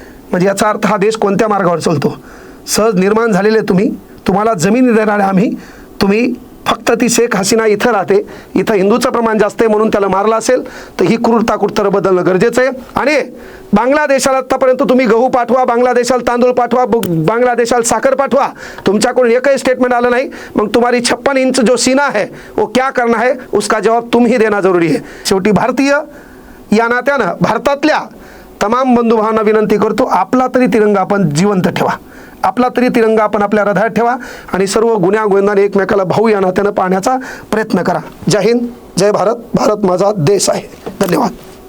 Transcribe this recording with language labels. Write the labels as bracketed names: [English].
[Marathi] म्हणजे याचा अर्थ हा देश कोणत्या मार्गावर चालतो. सहज निर्माण झालेले तुम्हाला जमीन देणारे आम्ही, तुम्ही फक्त ती शेख हसीना इथं राहते, इथं हिंदूचं प्रमाण जास्त आहे म्हणून त्याला मारलं असेल तर ही क्रूरता कुठतर बदलणं गरजेचं आहे. आणि बांगलादेशाला आतापर्यंत तुम्ही गहू पाठवा, बांगलादेशाला तांदूळ पाठवा, बांगलादेशाला साखर पाठवा, तुमच्याकडून एकही स्टेटमेंट आलं नाही. [Hindi] मग तुम्हारी 56 इंच जो सीना है वो क्या करना है, उसका जवाब तुम ही देना जरुरी है. [Marathi] शेवटी भारतीय या नात्यानं भारतातल्या तमाम बंधुभावांना विनंती करतो, आपला तरी तिरंगा आपण जिवंत ठेवा, आपला तरी तिरंगा आपण आपल्या हृदयात ठेवा आणि सर्व गुन्ह्या गोविंदाने एकमेकाला भाऊ या नात्यानं पाहण्याचा प्रयत्न करा. जय हिंद, जय भारत. भारत माझा देश आहे. धन्यवाद.